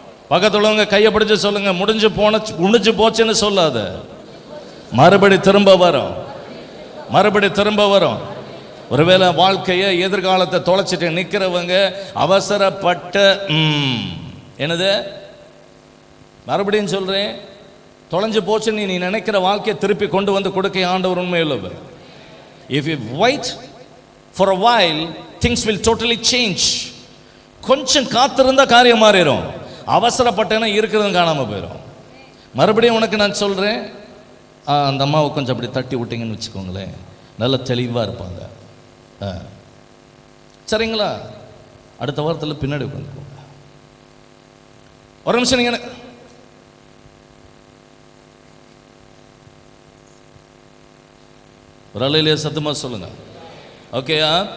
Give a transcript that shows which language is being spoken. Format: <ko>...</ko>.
<ta>பக்கத்துள்ளவங்க கையை பிடிச்சு சொல்லுங்க, முடிஞ்சு போச்சுன்னு சொல்லாத, மறுபடி திரும்ப வரும், மறுபடி திரும்ப வரும். ஒருவேளை வாழ்க்கையை எதிர்காலத்தை தொலைச்சிட்டு நிற்கிறவங்க அவசரப்பட்ட என்னது மறுபடியும் சொல்றேன், தொலைஞ்சு போச்சுன்னு நீ நினைக்கிற வாழ்க்கையை திருப்பி கொண்டு வந்து கொடுக்க ஆண்டவர் உண்மையுள்ளவர்.</ta> <en>If you wait for a while, things will totally change.</en> <ta>கொஞ்சம் காத்திருந்தா காரியம் மாறிடும். அவசரப்பட்டேன்னா இருக்கிறதும் காணாம போயிடும். மறுபடியும் உனக்கு நான் சொல்றேன், அந்த அம்மாவை கொஞ்சம் அப்படி தட்டி விட்டீங்கன்னு வச்சுக்கோங்களேன், நல்ல தெளிவா இருப்பாங்க. சரிங்களா? அடுத்த வாரத்தில் பின்னாடி உட்காந்துக்கோங்க. ஒரு நிமிஷம் நீங்க ஒரு அலையிலேயே சத்தமா சொல்லுங்க. ஓகேயா?</ta>